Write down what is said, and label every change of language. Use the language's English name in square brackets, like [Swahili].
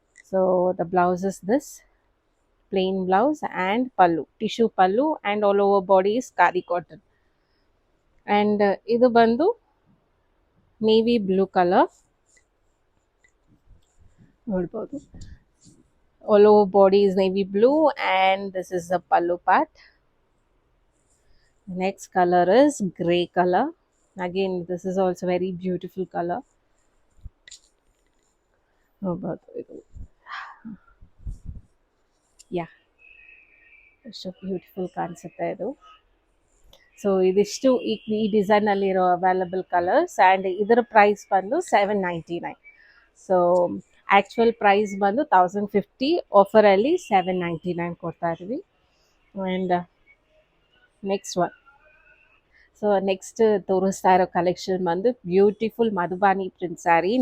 [English] So the blouse is this plain blouse and pallu, tissue pallu and all over body is khadi cotton. [Kannada] And ಇದು ಬಂದು navy blue colour ನೋಡ್ಬೋದು. [English] All over body is navy blue and this is the pallu part. Next color is grey color. Again this is also very beautiful color. Yeah, so beautiful [Kannada] ಕಾಣಿಸುತ್ತೆ ಇದು. So ಇದಿಷ್ಟು ಈ ಡಿಸೈನಲ್ಲಿರೋ available colours. And ಇದರ price ಬಂದು 799. So actual price ಬಂದು 1050, ಆಫರಲ್ಲಿ 799 ಕೊಡ್ತಾ ಇದ್ವಿ. [English] and next one, [Kannada] so next ತೋರಿಸ್ತಾ ಇರೋ ಕಲೆಕ್ಷನ್ ಬಂದು ಬ್ಯೂಟಿಫುಲ್ ಮಧುಬಾನಿ ಪ್ರಿಂಟ್ ಸ್ಯಾರಿ.